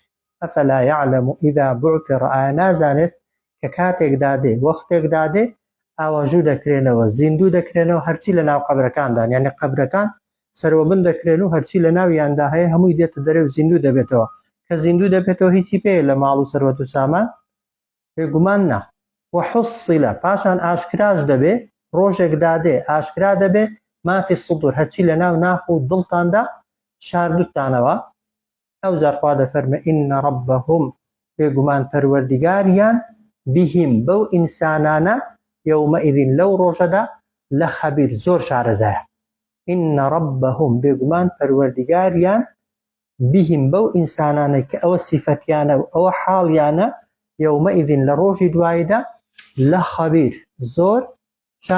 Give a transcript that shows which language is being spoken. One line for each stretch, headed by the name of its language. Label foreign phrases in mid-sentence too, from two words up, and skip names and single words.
Arabic: ئەفەلا یعلەم ئیذا بعثر
Central Kurdish: ئایا نازانێت کە کاتێکدا دێ وەختێکدا دێ ئاوەژوو دەکرێنەوە زیندوو دەکرێنەوە هەرچی لە ناو قەبرەکاندان یعنی قەبرەکان سەروەبن دەکرێن و هەرچی لە ناویاندا هەیە هەمووی دێتە دەرێ و زیندوو دەبێتەوە کە زیندوو دەبێتەوە هیچی پێ لە ماڵ و سەروەت و سامان بێگومان نا. وحصیلە پاشان ئاشکراش دەبێ ڕۆژێکدا دێ ئاشکرا دەبێ
Arabic: ما في الصدور
Central Kurdish: هەرچی لە ناو ناخ و دڵتاندا شاردوتانەوە. ئەوجار خوا دەفەرمێ
Arabic: ئین ربهم
Central Kurdish: بێگومان پەروەردیگاریان بهم بەو ئینسانانە یومئذ لەو ڕۆژەدا لە خەبیر زۆر شارەزایە.
Arabic: ئین ربهم
Central Kurdish: بێگومان پەروەردیگاریان بهم بەو ئینسانانەی کە ئەوە سیفەتیانە و ئەوە حاڵیانە یومئذ لە ڕۆژی دواییدا لە خەبیر زۆر شارەزایە.